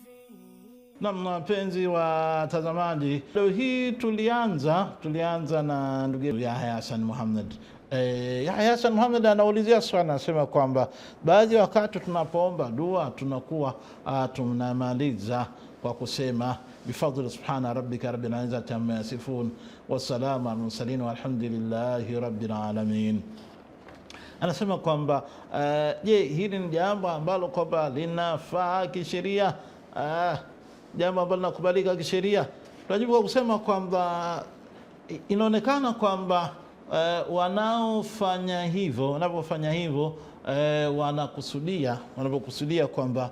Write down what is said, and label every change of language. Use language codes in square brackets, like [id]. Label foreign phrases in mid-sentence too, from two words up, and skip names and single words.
[sw] Na wapenzi watazamaji, leo hii tulianza na ndugu Yahya Hassan Muhammad. Yahya Hassan Muhammad anaulizia swali, anasema kwamba baadhi ya wakati tunapoomba dua tunakuwa tunamaliza kwa kusema bifadli [ar] سبحان ربك رب العزة عما يصفون والسلام على المرسلين والحمد لله رب العالمين. [sw] Anasema kwamba je, hili ni jambo ambalo kwamba linafaa kisheria, jambo ambalo linakubalika kisheria? Tunajibu kwa kusema kwamba inaonekana kwamba wanapofanya hivyo wanapokusudia kwamba